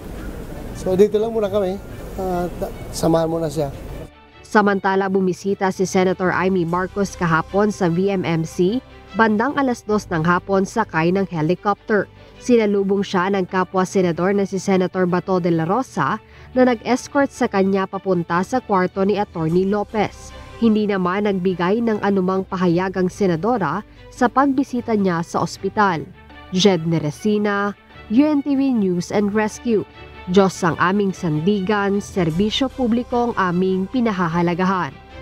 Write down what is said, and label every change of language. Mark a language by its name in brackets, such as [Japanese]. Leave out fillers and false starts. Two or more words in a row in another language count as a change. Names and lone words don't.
[Filipino] So dito lang muna kami, samahan muna siya. Samantala, bumisita si Senator Amy Marcos kahapon sa VMMC, bandang 2:00 ng hapon sakay ng helicopter. Sinalubong siya ng kapwa senador na si Senator Bato de la Rosa na nag-escort sa kanya papunta sa kwarto ni Atty. Lopez. Hindi naman nagbigay ng anumang pahayag ang senadora sa pagbisita niya sa ospital. Jed Neresina, UNTV News and Rescue. Diyos ang aming sandigan, serbisyo publiko ang aming pinahahalagahan.